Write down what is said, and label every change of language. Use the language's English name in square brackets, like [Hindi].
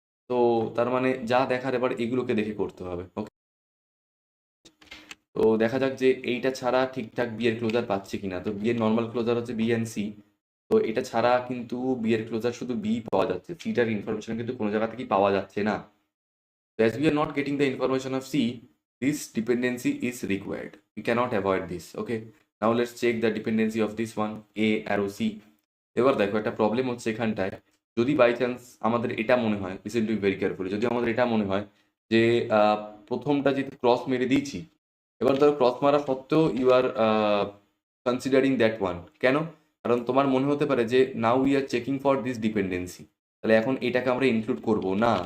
[Bangla] তো তার মানে যা দেখার এবার এগুলোকে দেখে করতে হবে, ওকে? তো দেখা যাক যে এইটা ছাড়া ঠিকঠাক বি এর ক্লোজার পাচ্ছে কিনা। তো বি এর নর্মাল ক্লোজার হচ্ছে বি এন্ড সি। তো এটা ছাড়া কিন্তু বি এর ক্লোজার শুধু বি পাওয়া যাচ্ছে, সিটার ইনফরমেশন কিন্তু কোনো জায়গা থেকেই পাওয়া যাচ্ছে না। [English] So as we are not getting the information of C, this dependency is required. We cannot avoid this. Okay. Now let's check the dependency of this one, A arrow C. [Bangla] এবার দেখো একটা প্রবলেম হচ্ছে এখানটায়। যদি by chance আমাদের এটা মনে হয়, [English] listen to very carefully, [Bangla] যদি আমাদের এটা মনে হয় যে আহ, প্রথমটা যেহেতু ক্রস মেরে দিয়েছি, এবার ধরো ক্রস মারা সত্ত্বেও [English] You are considering that one. [Bangla] কেন? কারণ তোমার মনে হতে পারে যে [English] now we are checking for this dependency, [Bangla] তাহলে এখন এটাকে আমরা ইনক্লুড করব না।